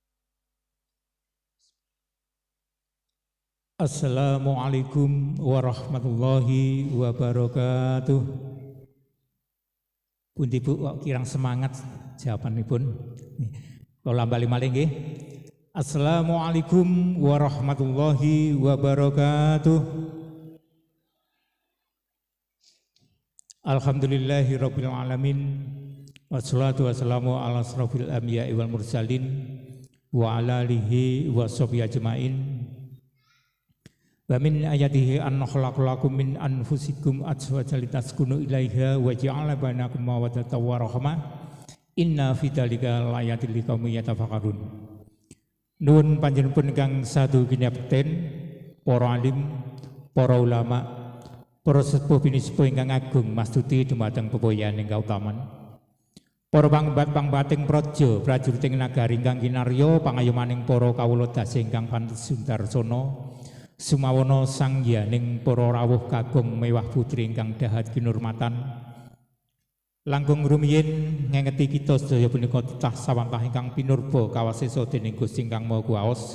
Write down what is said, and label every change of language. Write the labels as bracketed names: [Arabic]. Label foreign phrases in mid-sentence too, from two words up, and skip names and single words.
[Arabic] السلام عليكم ورحمة الله وبركاته. [Javanese] Pundi Bu kok kirang semangat jawabanipun. Kula bali malih nggih. [Arabic] السلام عليكم ورحمة الله وبركاته. الحمد لله رب العالمين. والصلاة والسلام على أشرف الأنبياء والمرسلين وعلى آله وصحبه أجمعين. ومن آياته أن خلق لكم من أنفسكم أزواجا لتسكنوا إليها وجعل بينكم مودة ورحمة إن في ذلك لآيات لقوم يتفكرون. [Javanese] Nuwun panjenengan ingkang sadu kinepten para alim, para ulama, para sepuh binisepuh ingkang agung mastuti dumateng pepoyan ingkang utaman. Para pangbating praja prajuriting nagari ingkang kinarya pangayomaning para kawula dasih ingkang pantes sundarsana sumawana sangyaning para rawuh kakung mewah putri ingkang dahat kinurmatan langkung rumiyin ngengeti kita sedaya punika titah sawangkah ingkang pinurba kawasesa dening Gusti ingkang Maha Kuwaos.